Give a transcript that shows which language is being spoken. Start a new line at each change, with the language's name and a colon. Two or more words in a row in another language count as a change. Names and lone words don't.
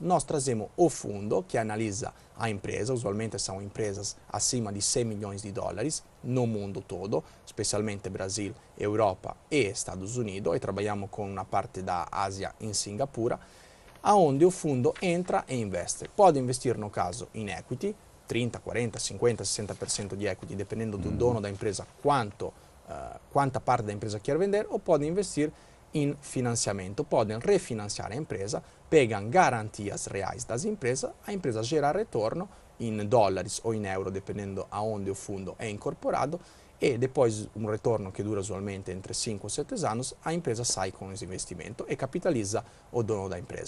Portuguese: Nós trazemos o fundo que analisa a empresa, usualmente são empresas acima de 100 milhões de dólares no mundo todo, especialmente Brasil, Europa e Estados Unidos, e trabalhamos com uma parte da Ásia em Singapura, onde o fundo entra e investe. Pode investir, no caso,
English: in equity, 30, 40, 50, 60% di equity,
Portuguese: dependendo do dono da empresa quanto quanta parte da empresa quer vender, ou podem investir em financiamento. Podem refinanciar a empresa, pegam garantias reais das empresas, a empresa gera retorno em dólares ou em euro, dependendo aonde o fundo é incorporado, e depois um retorno que dura usualmente entre 5 ou 7 anos, a empresa sai com esse investimento e capitaliza o dono da empresa.